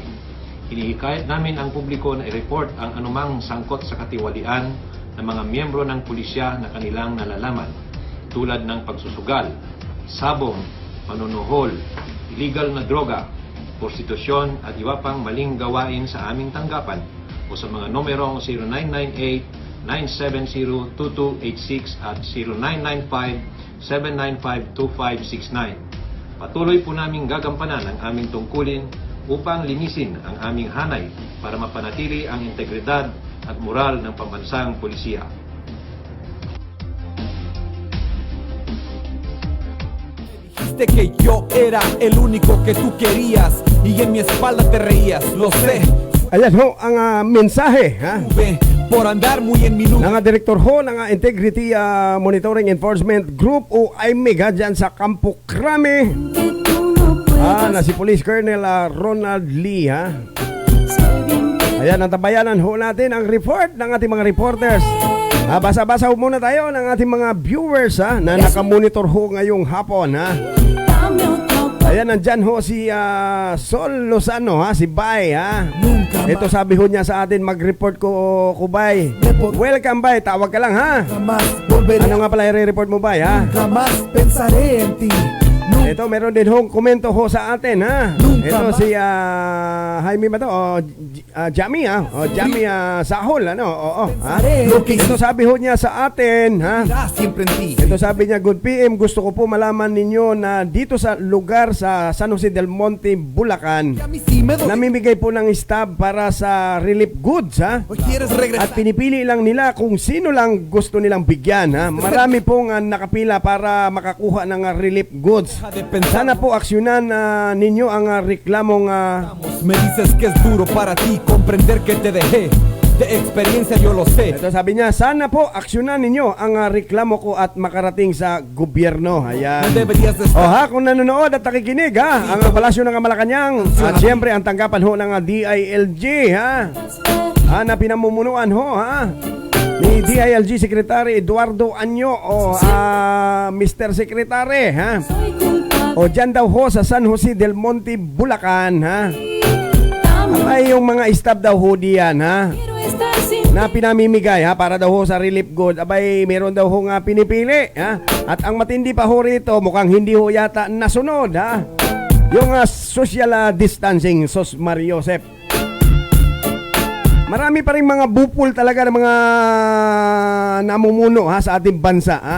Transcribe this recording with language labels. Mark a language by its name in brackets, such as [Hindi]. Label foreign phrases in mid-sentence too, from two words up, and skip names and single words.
[Filipino] Hinihikayat namin ang publiko na i-report ang anumang sangkot sa katiwalian ng mga miyembro ng pulisya na kanilang nalalaman, tulad ng pagsusugal, sabong, panunuhol, illegal na droga, prostitusyon at iba pang maling gawain sa aming tanggapan o sa mga numerong 0998-970-2286 at 0995-795-2569. Patuloy po naming gagampanan ang aming tungkulin upang linisin ang aming hanay para mapanatili ang integridad at moral ng pambansang pulisya. [Spanish] dijiste que yo era el único que tú querías y en mi espalda te reías, lo sé. [Filipino] Ayan ho ang mensahe ha. [Spanish] Tuve por andar muy en mi nube. [Filipino] Ng direktor ho ng Integrity Monitoring Enforcement Group o IMEG ha, dyan sa Campo Crame. [Spanish] Que tú no puedas [Filipino] Na si Police Colonel Ronald Lee ha. [Spanish] ser bien que [Filipino] Ayan, natabayanan ho natin ang report ng ating mga reporters. Basa-basa ho muna tayo ng ating mga viewers ha, na nakamonitor ho ngayong hapon ha. [Spanish] dame otra [Filipino] Ayan, nandyan ho si Sol Lozano ha, si Bay ha. [Spanish] Nunca [Filipino] Ito sabi ho niya sa atin, mag-report ko Bay. Welcome Bay, tawag ka lang ha. [Spanish] más volveré, [Filipino] Ano nga pala i-report mo Bay ha? [Spanish] jamás pensaré en ti. Nunca [Filipino] Ito, meron din hong komento ho sa atin ha. Ito si Jaime ba to? Jamie ha. Jamie Sahol ano? Oo ha. Ito sabi ho niya sa atin ha. [Spanish] irá siempre en ti. [Filipino] Ito sabi niya, [English] good PM, [Filipino] gusto ko po malaman ninyo na dito sa lugar sa San Jose del Monte, Bulacan, [Spanish] Y a mí sí me duele. [Filipino] namimigay po ng stab para sa [English] relief goods [Filipino] ha. [Spanish] Hoy quieres regresar. [Filipino] At pinipili lang nila kung sino lang gusto nilang bigyan ha. Marami pong nakapila para makakuha ng [English] relief goods. [Spanish] Deja de pensar. [Filipino] Sana po aksyonan ninyo ang reklamong [Spanish] Me dices que es duro para ti comprender que te dejé. De experiencia yo lo sé. [Filipino] ito sabi niya, sana po aksyonan ninyo ang reklamo ko at makarating sa gobyerno. [Spanish] No [Filipino] Ayan. [Spanish] deberías de [Filipino] O [Spanish] estar. [Filipino] ha, kung nanonood at nakikinig ha, ang Palasyo ng Malacanang at siyempre ang tanggapan ho ng DILG ha, na pinamumunuan ho ha ni DILG Secretary Eduardo Anyo o Mr. Secretary ha. [Spanish] soy culpable. [Filipino] O dyan daw ho sa San Jose del Monte, Bulacan ha. [Spanish] Dame, [Filipino] Ay yung mga staff daw ho diyan ha, [Spanish] quiero estar sin [Filipino] na pinamimigay ha para daw ho sa [English] relief good. [Filipino] Abay meron daw ho nga pinipili ha. At ang matindi pa ho rito, mukhang hindi ho yata nasunod ha, yung [English] social distancing, [Filipino] Sos Mario Josep. Marami pa rin mga bupul talaga ng mga namumuno ha sa ating bansa ha.